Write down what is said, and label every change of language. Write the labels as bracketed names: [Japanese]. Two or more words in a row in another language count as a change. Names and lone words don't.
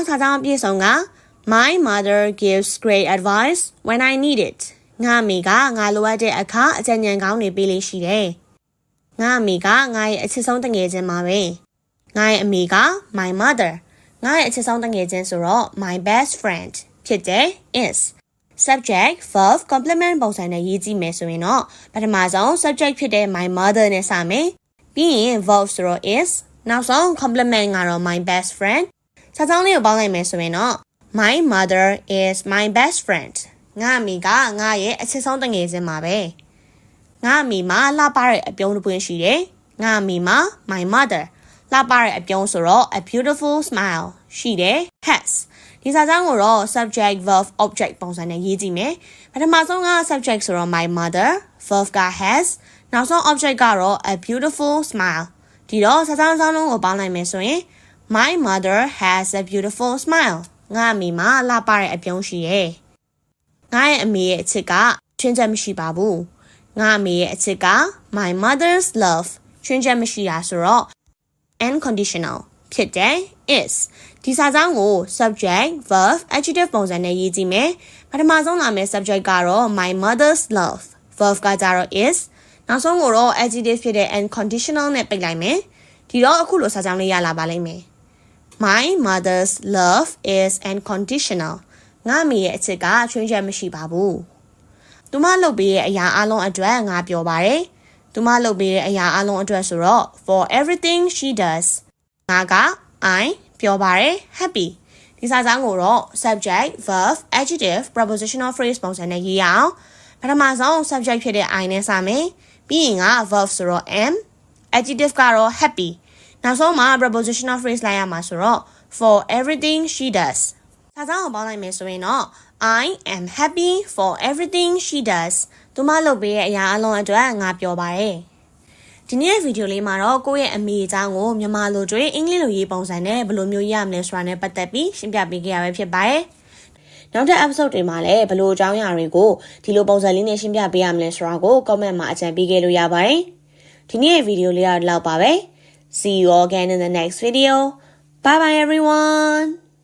[Burmese] စာကြောင်းအပြည့်စုံက [English] my mother gives great advice when I need it [Burmese] ငါအမေကငါလိုအပ်တဲ့အခါအကြံဉာဏ်ကောင်းတွေပေးလေးရှိတယ်ငါအမေကငါရဲ့အချစ်ဆုံးတငယ်ချင်းပါပဲငါရဲ့အမေက [English] my mother [Burmese] ငါရဲ့အချစ်ဆုံးတငယ်ချင်းဆိုတော့ [English] my best friend [Burmese] ဖြစ်တယ် [English] is subject, verb, complement [Burmese] ပုံစံနဲ့ရေးကြည့်မယ်ဆိုရင် တော့ပထမဆုံး subject ဖြစ်တဲ့ [English] my mother [Burmese] နဲ့စမယ်ပြီးရင် verb ဆိုတော့ is နောက်ဆုံး complement ကတော့ [English] my best friend [Burmese] စာကြောင်းလေးကိုပေါင်းလိုက်မယ်ဆိုရင်တော့ [English] my mother is my best friend [Burmese] ငါအမေကငါရဲ့အချစ်ဆုံးတငယ်ချင်းပါပဲငါအ မေမှာလှပတဲ့အပြုံးတစ်ပွင့်ရှိတယ်ငါအမေမှာ [English] my mother [Burmese] လှပတဲ့အပြုံးဆိုတော့ [English] a beautiful smile [Burmese] ရှိတယ် hasဒီစာကြောင်းကိုတော့ [English] subject, verb, object [Burmese] ပုံစံနဲ့ရေးကြည့်မယ် ပထမဆုံးက subject ဆိုတော့ [English] my mother, verb [Burmese] က has နောက်ဆုံး object ကတော့ [English] a beautiful smile [Burmese] ဒီတော့စာကြောင်းလုံးကိုပေါင်းလိုက်မယ်ဆိုရင် [English] my mother has a beautiful smile [Burmese] ငါအမေမှာလှပတဲ့အပြုံးရှိရဲ့ငါရဲ့အမေရဲ့အချစ်ကချွင်းချက်မရှိပါဘူးငါအမေရဲ့အချစ်က [English] my mother's love [Burmese] ချွင်းချက်မရှိတာဆိုတော့ unconditional ဖြစ်တယ် is ဒီစာကြောင်းကို [English] subject, verb, adjective [Burmese] ပုံစံနဲ့ရေးကြည့်မယ်ပထမဆုံးလာမယ့် subject ကတော့ [English] my mother's love, verb [Burmese] ကကြတော့ is နောက်ဆုံးကိုတော့ adjective ဖြစ်တဲ့ unconditional နဲ့ပိတ်လိုက်မယ်ဒီတော့အခုလိုစာကြောင်းလေးရလာပါလိမ့်မယ် [English] my mother's love is unconditional [Burmese] ငါမေရဲ့အချစ်ကချွင်းချက်မရှိပါဘူးသူမလုပ်ပေးတဲ့အရာအလုံးအတွက်ငါပျော်ပါတယ်သူမလုပ်ပေးတဲ့အရာအလုံးအတွက်ဆိုတော့ [English] for everything she does [Burmese] ငါက I ပျော်ပါတယ် happy ဒီ စာကြောင်းကိုတော့ [English] subject, verb, adjective, prepositional phrase [Burmese] ပုံစံနဲ့ရေးရအောင်ပထမဆုံး subject ဖြစ်တဲ့ I နဲ့စမယ်ပြီးရင်က verb ဆိုတော့ [English] am, adjective [Burmese] ကတော့ happy နောက်ဆုံးမှာ [English] prepositional phrase [Burmese] လိုက်ရမှာဆိုတော့ [English] for everything she does [Burmese] စာကြောင်းကိုပေါင်းလိုက်မယ်ဆိုရင်တော့ [English] I am happy for everything she does [Burmese] သူမလုပ်ပေး တဲ့အရာအလုံးအတွက်ငါပျော်ပါတယ်ဒီနေ့ဗီဒီယိုလေးမှာတော့ကိုယ့်ရဲ့အမေအကြောင်းကိုမြန်မာလိုတွေအင်္ဂလိပ်လိုရေးပုံစံနဲ့ဘယ်လိုမျိုးရမလဲဆိုတာနဲ့ပတ်သက်ပြီးရှင်းပြပေးခဲ့ရပဲဖြစ်ပါတယ်။နောက်တဲ့ episode တွေမှာလည်းဘယ်လိုအကြောင်းအရာတွေကိုဒီလိုပုံစံလေးနဲ့ရှင်းပြပေးရမလဲဆိုတာကို comment မှာအကြံပေးခဲ့လို့ရပါတယ်။ဒီနေ့ဗီဒီယိုလေးကတော့ဒီလောက်ပါပဲ။ [English] See you all again in the next video. Bye bye everyone.